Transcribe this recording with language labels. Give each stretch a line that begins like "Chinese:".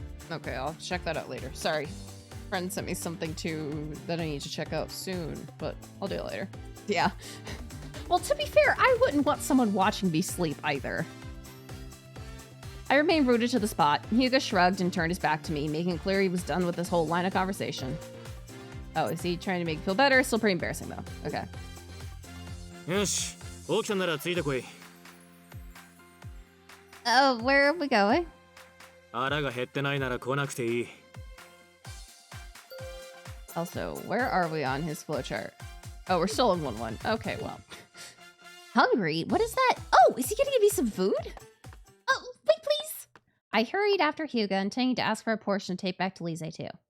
English: Okay, I'll check that out later. Sorry. Friend sent me something too that I need to check out soon, but I'll do it later. Yeah. Well, to be fair, I wouldn't want someone watching me sleep either. I remained rooted to the spot. Hyuga shrugged and turned his back to me, making it clear he was done with this whole line of conversation. Oh, is he trying to make me feel better? Still pretty embarrassing, though. Okay.
Japanese: よし、起きたならついてこい。
English: Where are we going?
Japanese: 腹が減ってないなら来なくていい。
English: Also, where are we on his flowchart? Oh, we're still in 1-1. Okay, well. Hungry? What is that? Oh, is he gonna give me some food? Oh, wait, please. I hurried after Hyuga, intending to ask for a portion to take back to Lise too.